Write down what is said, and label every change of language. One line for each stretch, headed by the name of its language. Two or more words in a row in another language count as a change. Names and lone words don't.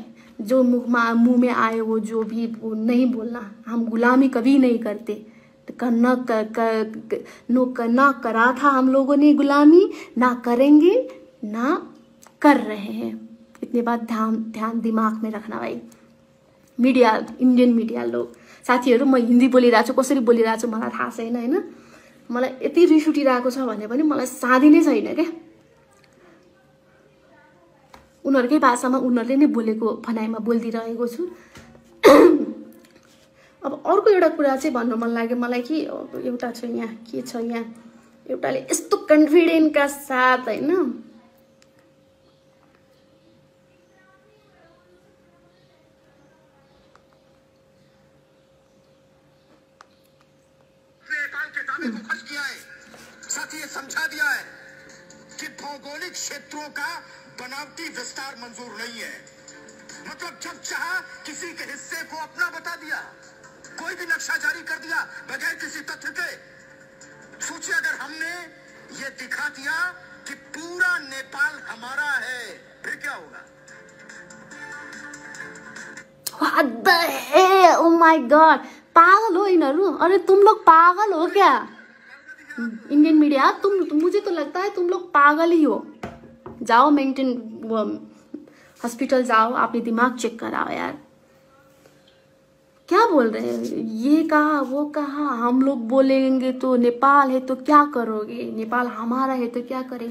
Hindi: जो मुंह में आए वो जो भी वो नहीं बोलना। हम गुलामी कभी नहीं करते। करना करा था हम लोगों ने गुलामी, ना करेंगे, ना कर रहे हैं। इतनी बात ध्यान दिमाग में रखना भाइ।
Nepali: मिडिया,
English: Indian media
Nepali: लोग साथीहरू, म हिन्दी बोलिरहेको छु, कसरी बोलिरहेको छु मलाई थाहा छैन होइन। मलाई यति रिस उठिरहेको छ भने पनि मलाई साधी नै छैन क्या। उनीहरूकै भाषामा उनीहरूले नै बोलेको भनाइमा बोलिदिइरहेको छु। अब अर्को एउटा कुरा चाहिँ भन्नु मन लाग्यो मलाई कि एउटा छ यहाँ, के छ यहाँ, एउटाले यस्तो कन्फिडेन्टका साथ होइन
Hindi: साथ ही समझा दिया है कि भौगोलिक क्षेत्रों का बनावटी विस्तार मंजूर नहीं है। मतलब जब चाहा किसी के हिस्से को अपना बता दिया, कोई भी नक्शा जारी कर दिया बगैर किसी तथ्य के। सोचिए अगर हमने ये दिखा दिया कि पूरा नेपाल हमारा है, फिर क्या होगा?
English: What the hell? Oh my God!
Nepali: पागल हो यिनीहरू।
Hindi: अरे तुम लोग पागल हो क्या?
English: Indian media,
Hindi: मुझे तो लगता है तुम लोग पागल ही हो। जाओ
English: mental hospital
Hindi: जाओ, आपने दिमाग चेक कराओ यार। क्या बोल रहे हैं? ये कहा वो कहा, हम लोग बोलेंगे तो नेपाल है तो क्या करोगे, नेपाल हमारा है तो क्या करेंगे।